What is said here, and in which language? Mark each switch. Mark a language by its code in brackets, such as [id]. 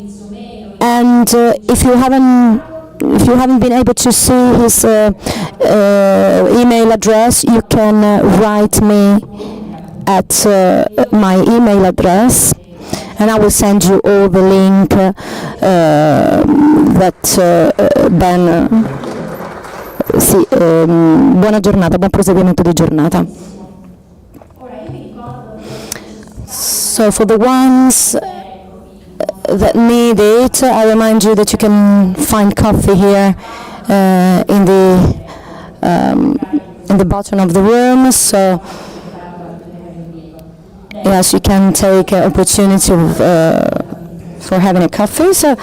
[en] And if you haven't been able to see his email address, you can write me at my email address, and I will send you all the link that Ben. [it] Sì, buona giornata, buon proseguimento di giornata. [en] So for the ones that need it, I remind you that you can find coffee here in the bottom of the room. So yes, you can take an opportunity for having a coffee.